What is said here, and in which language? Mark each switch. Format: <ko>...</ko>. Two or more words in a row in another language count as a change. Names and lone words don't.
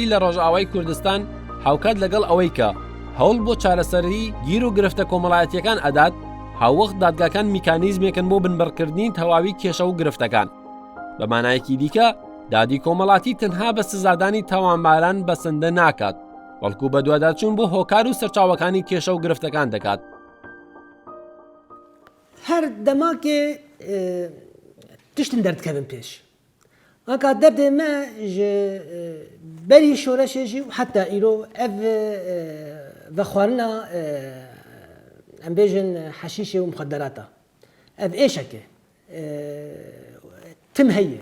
<ckb>لە ڕۆژئاوای کوردستان هاوکات لەگەڵ ئەوەی کە هەوڵ بۆ چارەسەری گیر و گرفتە کۆمەڵایەتیەکان ئەدات هاوەخت دادگاکان میکانیزمێکن بۆ بنبڕکردنی تەواوی کێشە و گرفتەکان. بە مانایەکی دیکە دادی کۆمەڵاتی تەنها بە سزادانی تاوانباران بەسەندە ناکات بەڵکو بە دووادارچوون بۆ هۆکار و سەرچاوەکانی کێشە و گرفتەکان دەکات.</ckb> <ku>her demakê tiştin derdkevin pêş. Anka derdê me ji berî şoreşê jî heta îro ev vexwarina em bêjin heşîşê û muxedderata. Ev êşeke tim heye.</ku>